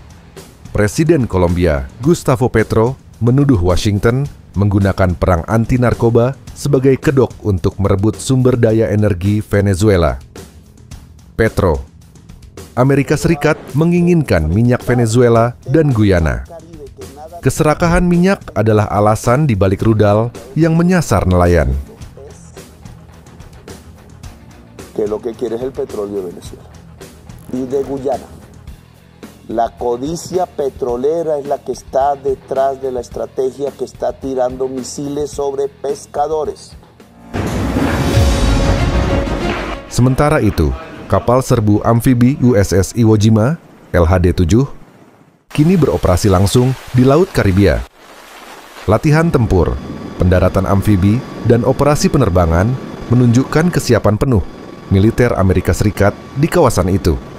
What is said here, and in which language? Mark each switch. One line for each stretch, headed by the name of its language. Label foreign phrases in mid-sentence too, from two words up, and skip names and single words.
Indonesian: Presiden Kolombia, Gustavo Petro, menuduh Washington menggunakan perang anti-narkoba sebagai kedok untuk merebut sumber daya energi Venezuela. Petro: Amerika Serikat menginginkan minyak Venezuela dan Guyana. Keserakahan minyak adalah alasan di balik rudal yang menyasar nelayan.
Spanish: Que lo que quiere es el petróleo de Venezuela y de Guyana. La codicia petrolera es la que está detrás de la estrategia que está tirando misiles sobre pescadores.
Indonesian: Sementara itu, kapal serbu amfibi USS Iwo Jima (LHD-7) kini beroperasi langsung di Laut Karibia. Latihan tempur, pendaratan amfibi, dan operasi penerbangan menunjukkan kesiapan penuh militer Amerika Serikat di kawasan itu.